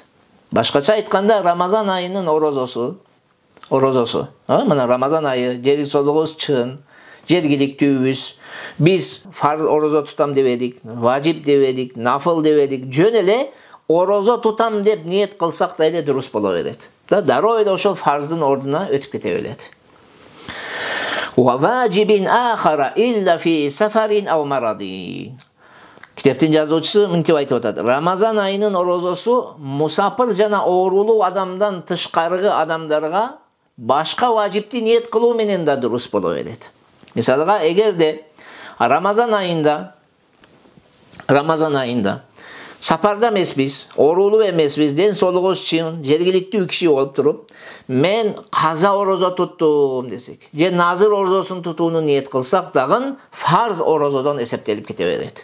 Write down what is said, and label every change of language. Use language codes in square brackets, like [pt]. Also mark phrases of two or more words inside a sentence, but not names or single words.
[ky] Башкача айтканда, Рамазан айынын орозосу, мына Рамазан айы, жери соолугубуз чын, жергиликтүүбүз, биз фарз орозо тутам дебедик, важип дебедик, нафыл дебедик, жөн эле орозо тутам деп ниет кылсак да эле дурус боло берет. Дароо эле ошол фарздын ордуна өтүп кете берет. [ar] وَوَاجِبٍ آخَرَ إِلَّا فِي سَفَرٍ أَوْ مَرَضٍ. [ky] Kitaptın жазуучусу мынтип айтып атат. Рамазан айынын орозосу мусапыр жана оорулуу адамдан тышкаркы адамдарга башка важипти ниет кылуу менен да дурус боло берет. Мисалга, эгерде Рамазан айында сапарда эмеспиз, оорулуу эмеспиз, ден соолугубуз чын, жергиликтүү киши болуп туруп, мен каза орозо туттум десек, же назыр орозосун тутууну ниет кылсак дагы фарз орозодон эсептелип кете берет.